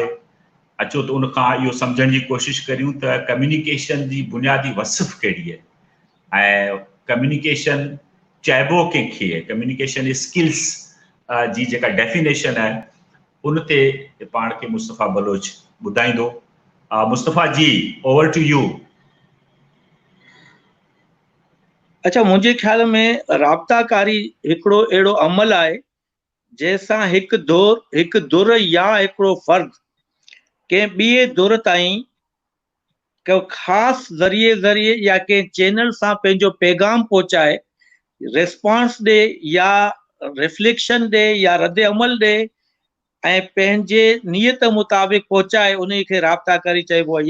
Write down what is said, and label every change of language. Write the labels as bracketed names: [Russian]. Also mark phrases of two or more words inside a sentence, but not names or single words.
[Sindhi] अचो त उनखां इहो सम्झण जी कोशिशि करियूं त कम्युनिकेशन जी बुनियादी वसिफ़ कहिड़ी आहे ऐं कम्युनिकेशन चइबो कंहिंखे, [English] communication skills [Sindhi] जी जेका डेफिनेशन आहे उन ते पाण खे मुस्तफ़ा बलोच ॿुधाईंदो। मुस्तफ़ा जी, [English] over to you. [Sindhi] अच्छा, मुंहिंजे ख़्याल में राब्ताकारी हिकिड़ो अहिड़ो अमल आहे जंहिंसां हिकु धुर या हिकिड़ो फ़र्द कंहिं ॿिए धुर ताईं को ख़ासि ज़रिए या कंहिं चैनल सां पंहिंजो पैगाम पहुचाए, रिस्पॉन्स ॾे या रिफ्लेक्शन ॾे या रद्द अमल ॾे ऐं पंहिंजे नियत मुताबिक़ पहुचाए, उन खे राब्ताकारी चइबो आहे।